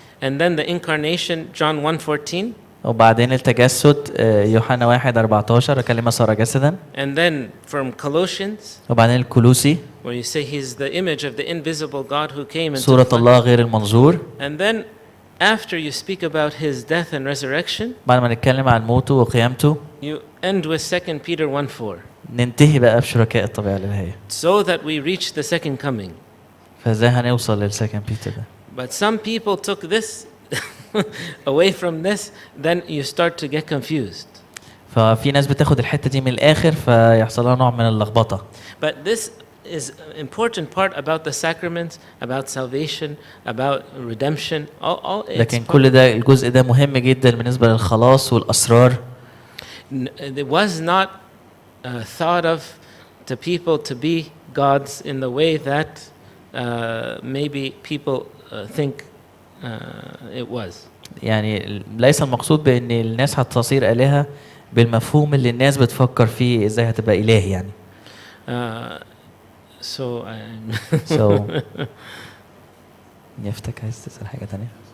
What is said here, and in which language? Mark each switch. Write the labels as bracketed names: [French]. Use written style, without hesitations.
[English] and then the incarnation, John 1:14, [Arabic] وبعدين التجسد يوحنا 1:14 كلمة صار جسدا [English] and then from Colossians, [Arabic] وبعدين الكولوسي [English] where you say he's the image of the invisible God who came into [Arabic] صورة [English] the flesh. [Arabic] الله غير المنظور. [English] And then after you speak about his death and resurrection, [Arabic] بعد ما نتكلم عن موته وقيامته [English] you end with 2 Peter 1:4, [Arabic] ننتهي بقى بشركاء الطبيعة الإلهية. [English] so that we reach the second coming. [Arabic] فازاي هنوصل للسكند بيتر ده؟ [English] But some people took this away from this, then you start to get confused. [Arabic] ففي ناس بتاخد الحتة دي من الآخر فيحصل لها نوع من اللخبطة. [English] But this is an important part about the sacraments, about salvation, about redemption. All it's [Arabic] لكن [English] part- [Arabic] كل ده الجزء ده مهم جدا بالنسبة للخلاص والأسرار. [English] It was not thought of to people to be gods in the way that maybe people think it was. [Arabic] يعني ليس المقصود بأن الناس هتصير آلهة بالمفهوم اللي الناس بتفكر فيه ازاي هتبقى إله يعني. [English] So I'm [Arabic] So نيافتك عايز تسأل حاجة تانية؟